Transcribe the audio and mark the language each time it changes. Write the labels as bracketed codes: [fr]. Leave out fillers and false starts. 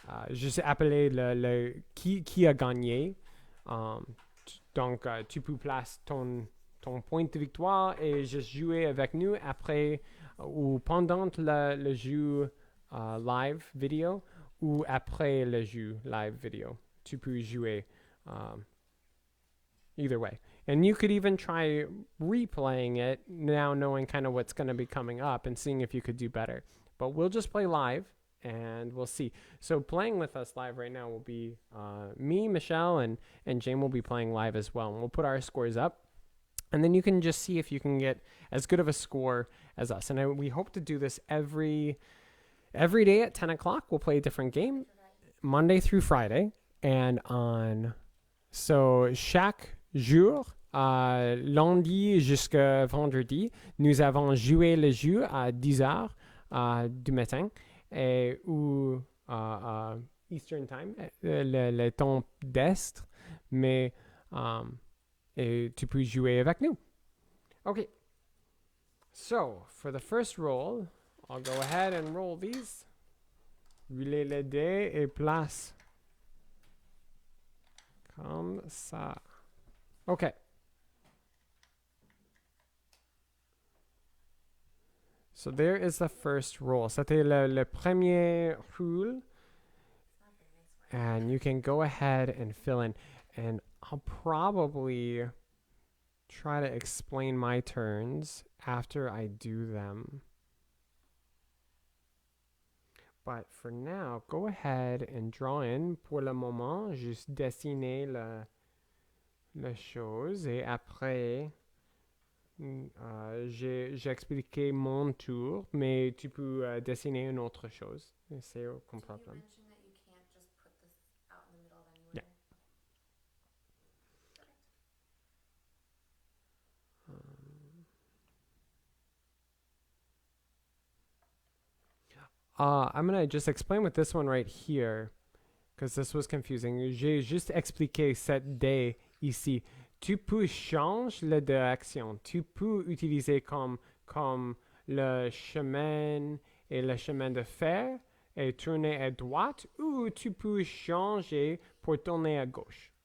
[fr] je sais appeler le qui a gagné. Donc, tu peux placer ton point de victoire et juste jouer avec nous après ou pendant le jeu live vidéo ou après le jeu live vidéo. Tu peux jouer [en] either way. And you could even try replaying it now, knowing kind of what's going to be coming up and seeing if you could do better. But we'll just play live. And we'll see. So playing with us live right now will be me, Michelle, and Jane will be playing live as well. And we'll put our scores up. And then you can just see if you can get as good of a score as us. And we hope to do this every day at 10 o'clock. We'll play a different game, Monday through Friday. And on [fr] So, chaque jour, lundi jusqu'à vendredi, nous avons joué le jeu à 10 heures du matin ou Eastern Time, le temps d'Est, mais et tu peux jouer avec nous. [en] Okay. So, for the first roll, I'll go ahead and roll these. [fr] Rouler les dés et place. Comme ça. Okay. [en] So there is the first roll. [fr] C'était le premier roule. [en] And you can go ahead and fill in. And I'll probably try to explain my turns after I do them. But for now, go ahead and draw in. [fr] Pour le moment, juste dessiner la chose. Et après, j'ai expliqué mon tour, mais tu peux dessiner une autre chose. C'est aucun problème. [en] You mentioned that you can't just put this out in the middle of anywhere. Yeah. I'm going to just explain with this one right here, because this was confusing. [fr] J'ai juste expliqué cette dé ici. Tu peux changer la direction. Tu peux utiliser comme le chemin et le chemin de fer et tourner à droite, ou tu peux changer pour tourner à gauche.